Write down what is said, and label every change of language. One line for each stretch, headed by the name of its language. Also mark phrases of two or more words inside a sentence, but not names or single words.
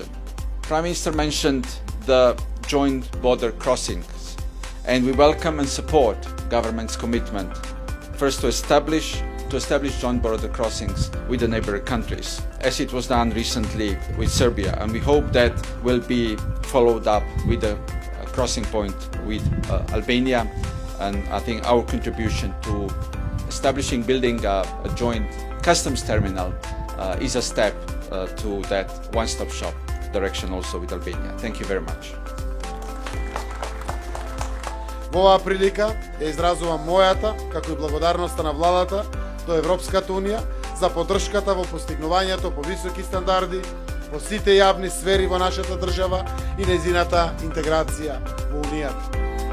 English: Prime Minister mentioned the joint border crossings, and we welcome and support government's commitment first to establish joint border crossings with the neighboring countries, as it was done recently with Serbia, and we hope that will be followed up with a crossing point with Albania. And I think our contribution to building a joint customs terminal is a step to that one-stop shop direction also with Albania. Thank you very much.
Macedonian: Во оваа прилика ја изразувам мојата, како и благодарноста на владата до Европската Унија за поддршката во постигнувањето по високи стандарди во сите јавни сфери во нашата држава и нејзината интеграција во Унијата.